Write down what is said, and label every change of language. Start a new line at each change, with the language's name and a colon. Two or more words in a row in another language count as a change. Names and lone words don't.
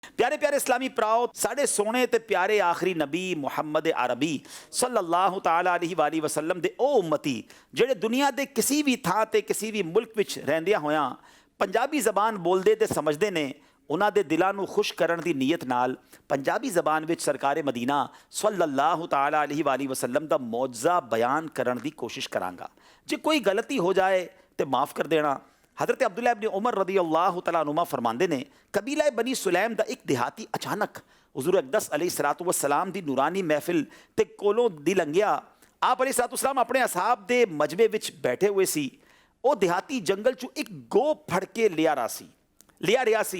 Punjabi: پیارے پیارے اسلامی بھراؤ، ساڈے سوہنے تے پیارے آخری نبی محمد عربی
Arabic: صلى الله تعالى عليه وسلم
Punjabi: دے او امتی جیہڑے دنیا دے کسے وی تھاں تے کسے وی ملک وچ رہندیاں ہویاں پنجابی زبان بولدے تے سمجھدے نے، اوہناں دے دلاں نوں خوش کرن دی نیت نال پنجابی زبان وچ سرکارِ مدینہ
Arabic: صلى الله تعالى عليه وسلم
Punjabi: دا معجزہ بیان کرن دی کوشش کراں گا. جے کوئی غلطی ہو جائے تاں معاف کر دینا۔ حضرت عبداللہ ابن عمر
Arabic: رضي الله تعالى عنهما
Punjabi: فرماندے نے، قبیلہ بنی سلیم دا اک دیہاتی اچانک حضور اقدس
Arabic: عليه الصلاة والسلام
Punjabi: دی نورانی محفل تے کولوں دی لنگھیا. आप
Arabic: عليه الصلاة والسلام
Punjabi: اپنے اصحاب دے مجمعے وچ بیٹھے ہوئے سی. او دیہاتی جنگل چوں اک گوہ پھڑ کے لیا رہیا سی.